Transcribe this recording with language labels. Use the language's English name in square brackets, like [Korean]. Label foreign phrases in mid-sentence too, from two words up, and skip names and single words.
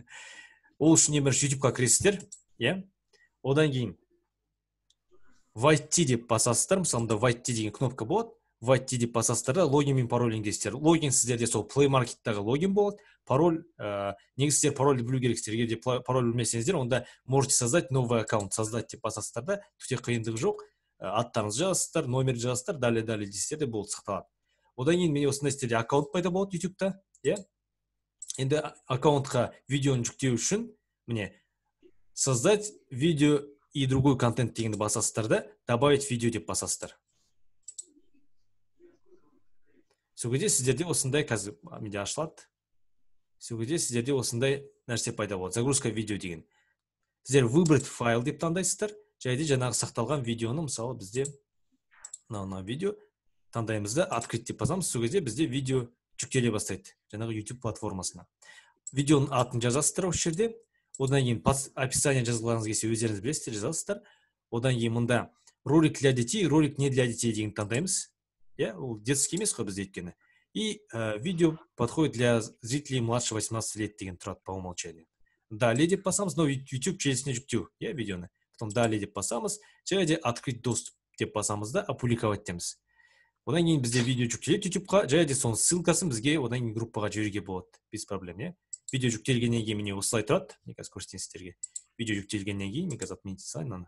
[Kazakh] Ол үшін ең бірінші YouTube-қа кіресіздер. Одан кейін White деп басасыздар. Мысалы, мұнда White деген кнопка болады. White деп басасыздар да логин мен пароль енгізесіздер. Логин сіздерде сол Play Market-тағы логин болады. Пароль, негізі сіздер парольді білу керексіздер. Егер де пароль білмесеңіздер, онда [Russian] можете создать новый аккаунт, [Kazakh] создать деп басасыздар да, түте қиындығы жоқ. Аттарыңызды жазасыздар, номер жазасыздар, далее дейсіздер де болды, сақталады. Одан кейін мен осындай сіздерде аккаунт пайда болады YouTube-та. Енді аккаунтқа видеоны жүктеу үшін, міне, [Russian] создать видео и другой контент [Kazakh] дегенді басасыздар да, [Russian] добавить видео [Kazakh] деп басасыздар. Сол кезде сіздерде осындай қазір менде ашылады. Сол кезде сіздерде осындай нәрсе пайда болады. [Russian] Загрузка видео деген. [Kazakh] Сіздер [Russian] выбрать файл [Kazakh] деп таңдайсыздар. Және жаңағы сақталған видеоны, мысалы, бізде мына видео таңдаймыз да, открыть деп басамыз. Сол кезде бізде видео жүктеле бастайды. Жаңағы YouTube платформасына. Видеоның атын жазасыздар осы жерде. Одан кейін описание жазғыларыңыз келсе, өздеріңіз білесіздер, жазасыздар. Одан кейін мұнда [Russian] ролик для детей, ролик не для детей [Kazakh] деген таңдаймыз. Ол детский емес қой бізде еткені. [Russian] И видео подходит для зрителей младше 18 лет [Kazakh] деген тұрады [Russian] по умолчанию. [Kazakh] Далее деп басамыз, но YouTube желісіне жүктеу, видеоны. [Russian] Потом далее [Kazakh] деп басамыз, және де [Russian] открыть доступ [Kazakh] деп басамыз да, опубликовать деміз. Одан кейін бізде видео жүктеледі YouTube-қа, және де соның ссылкасын бізге одан кейін группаға жіберуге болады, [Russian] без проблем, [Kazakh] Видео жүктелгеннен кейін міне осылай тұрады. Мен қазір көрсетейін сіздерге. Видео жүктелгеннен кейін мен қазір отменить салайын аны.